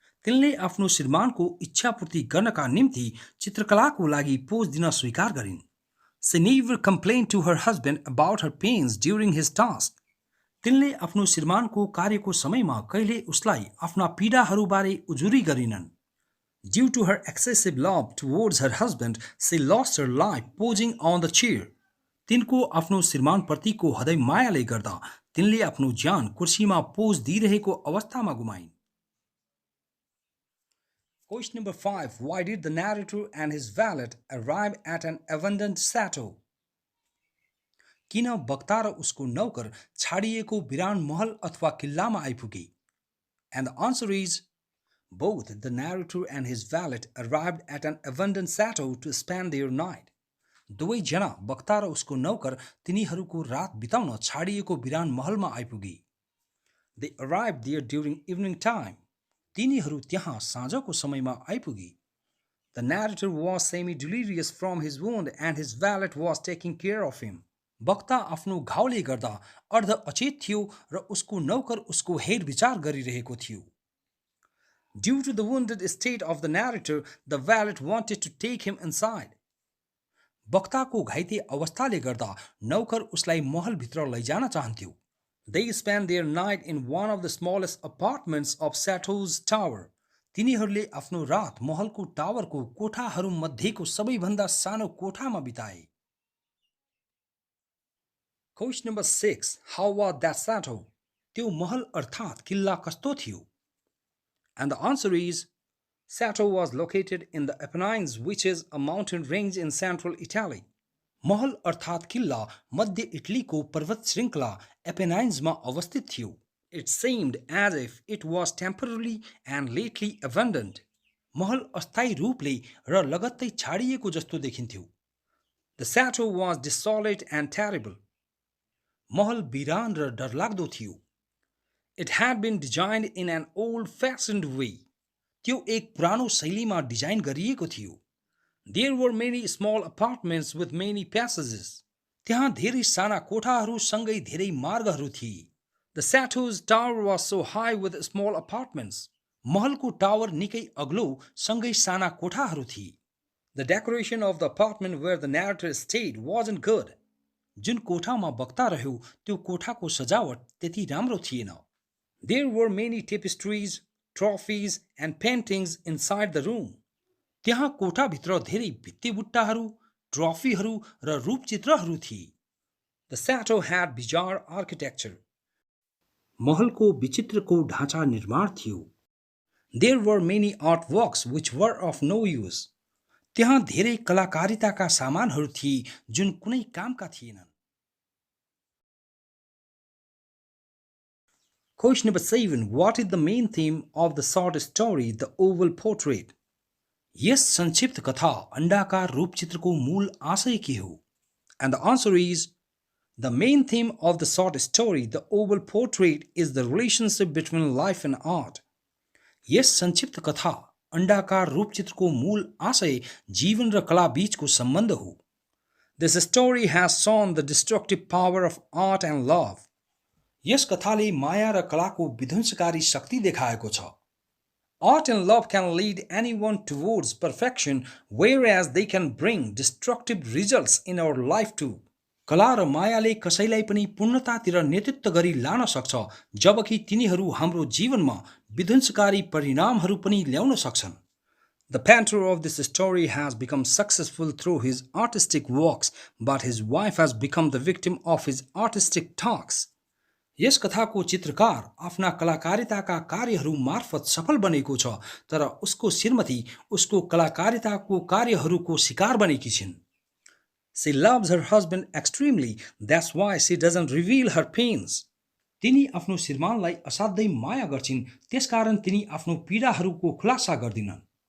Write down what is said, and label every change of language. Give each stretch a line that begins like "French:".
Nepali: तिनले आफ्नो श्रीमानको इच्छापूर्ति गर्नका निम्ति चित्रकलाको लागि पोज दिन स्वीकार गरिन्.
English: She never complained to her husband about her pains during his task.
Nepali: तिनले आफ्नो श्रीमानको कार्यको समयमा कहिले उसलाई आफ्ना पीडाहरूबारे उजुरी गरिनन्.
English: Due to her excessive love towards her husband, she lost her life posing on the chair.
Nepali: तिनको आफ्नो श्रीमानप्रतिको हृदय मायाले गर्दा तिनले आफ्नो ज्यान कुर्सीमा पोज दिइरहेको अवस्थामा गुमाइन्.
English: Question number 5. Why did the narrator and his valet arrive at an abandoned chateau?
Nepali: किन वक्ता र उसको नौकर छाडिएको बिरान महल अथवा किल्लामा आइपुगे?
English: And the answer is, both the narrator and his valet arrived at an abandoned chateau to spend their night.
Nepali: दुवै जना वक्ता र उसको नौकर तिनीहरूको रात बिताउन छाडिएको बिरान महलमा आइपुगे.
English: They arrived there during evening time.
Nepali: तिनीहरू त्यहाँ साँझको समयमा आइपुगे.
English: The narrator was semi-delirious from his wound and his valet was taking care of him.
Nepali: वक्ता आफ्नो घाउले गर्दा अर्ध अचेत थियो र उसको नौकर उसको हेरविचार गरिरहेको थियो.
English: Due to the wounded state of the narrator, the valet wanted to take him inside.
Nepali: वक्ताको घाइते अवस्थाले गर्दा नौकर उसलाई महलभित्र लैजान चाहन्थ्यो.
English: They spent their night in one of the smallest apartments of chateau's tower.
Nepali: तिनीहरूले आफ्नो रात महलको टावरको कोठाहरू मध्येको सबैभन्दा सानो कोठामा बिताए.
English: Question number 6. How was that chateau?
Nepali: त्यो महल अर्थात किल्ला कस्तो थियो?
English: And the answer is, chateau was located in the Appenines, which is a mountain range in central Italy.
Nepali: महल अर्थात किल्ला मध्य इटलीको पर्वत श्रृङ्खला एपेनाइन्समा अवस्थित थियो.
English: It seemed as if it was temporarily and lately abandoned.
Nepali: महल अस्थायी रूपले र लगत्तै छाडिएको जस्तो देखिन्थ्यो.
English: The chateau was desolate and terrible.
Nepali: महल बिरान र डरलाग्दो थियो.
English: It had been designed in an old-fashioned way.
Nepali: त्यो एक पुरानो शैलीमा डिजाइन गरिएको थियो.
English: There were many small apartments with many passages.
Nepali: त्यहाँ धेरै साना कोठाहरू सँगै धेरै मार्गहरू थिए.
English: The chateau's tower was so high with small apartments.
Nepali: महलको टावर निकै अग्लो सँगै साना कोठाहरू थिए.
English: The decoration of the apartment where the narrator stayed wasn't good.
Nepali: जुन कोठामा वक्ता रह्यो त्यो कोठाको सजावट त्यति राम्रो थिएन.
English: There were many tapestries, trophies and paintings inside the room.
Nepali: त्यहाँ कोठाभित्र धेरै भित्तेबुट्टाहरू, ट्रफीहरू र रूपचित्रहरू थिए।
English: The chateau had bizarre architecture.
Nepali: महलको विचित्रको ढाँचा निर्माण थियो।
English: There were many artworks which were of no use.
Nepali: त्यहाँ धेरै कलाकारिताका सामानहरू थिए जुन कुनै कामका थिएनन्।
English: Question number 7. What is the main theme of the short story, The Oval Portrait?
Nepali: यस संक्षिप्त कथा अंडाकार रूपचित्रको मूल आशय के हो?
English: And the answer is, the main theme of the short story, The Oval Portrait, is the relationship between life and art.
Nepali: यस संक्षिप्त कथा अंडाकार रूपचित्रको मूल आशय जीवन र कला बीचको सम्बन्ध हो।
English: This story has shown the destructive power of art and love.
Nepali: यस कथाले माया र कलाको विध्वंसकारी शक्ति देखाएको छ।
English: Art and love can lead anyone towards perfection, whereas they can bring destructive results in our life too.
Nepali: कला र मायाले कसैलाई पनि पूर्णतातिर नेतृत्व गरी लान सक्छ, जबकि तिनीहरू हाम्रो जीवनमा विध्वंसकारी परिणामहरू पनि ल्याउन सक्छन्।
English: The painter of this story has become successful through his artistic works, but his wife has become the victim of his artistic talks.
Nepali: यस कथाको चित्रकार आफ्ना कलाकारिताका कार्यहरू मार्फत सफल बनेको छ, तर उसको श्रीमती उसको कलाकारिताको कार्यहरूको शिकार बनेकी छिन्।
English: She loves her husband extremely, that's why she doesn't reveal her pains.
Nepali: तिनी आफ्नो श्रीमानलाई असाध्यै माया गर्छिन्, त्यसकारण तिनी आफ्नो पीडाहरूको खुलासा गर्दिनन्।